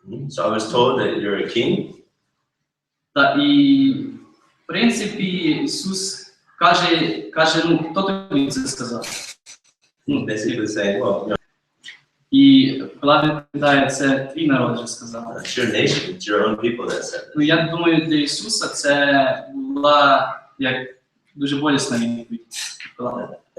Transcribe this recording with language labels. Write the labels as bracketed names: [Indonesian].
[English] So I was told that you're a king. [Ukrainian] І, в принципі, Ісус каже, хто тобі це сказав? [English] Basically saying, well, [Ukrainian] І Пилат відповідає: це твій народ вже сказав. [English] it's your nation, it's your own people that said it. [Ukrainian] Я думаю, для Ісуса це була як дуже болісна відповідь Пилата.